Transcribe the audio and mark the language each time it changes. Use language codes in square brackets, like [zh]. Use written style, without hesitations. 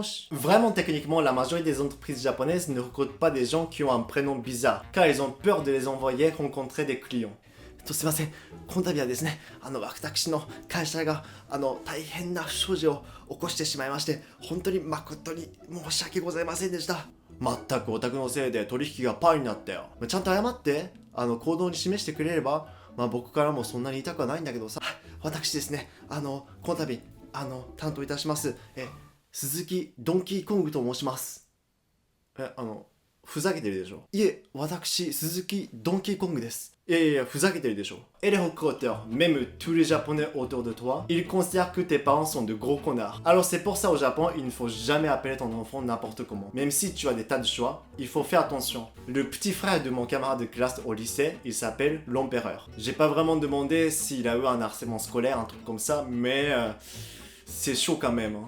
[fr] Vraiment, techniquement, la majorité des entreprises japonaises ne recrutent pas des gens qui ont un prénom bizarre, car ils ont peur de les envoyer rencontrer des clients. [ja] すいません、この度はですね、私の会社が、大変な不祥事を起こしてしまいまして、本当に誠に申し訳ございませんでした。まったくオタクのせいで取引がパーになったよ。ちゃんと謝って、行動に示してくれれば、僕からもそんなに痛くはないんだけどさ、私ですね、この度、担当いたします、鈴木ドンキーコングと申します。ふざけてるでしょ。いえ、私、鈴木ドンキーコングです。いや、ふざけてるでしょ。 [fr] Et les recruteurs, même tous les japonais autour de toi, ils considèrent que tes parents sont de gros connards. Alors c'est pour ça au Japon, il ne faut jamais appeler ton enfant n'importe comment. Même si tu as des tas de choix, il faut faire attention. Le petit frère de mon camarade de classe au lycée, il s'appelle l'empereur. J'ai pas vraiment demandé s'il a eu un harcèlement scolaire, un truc comme ça, mais... c'est chaud quand même.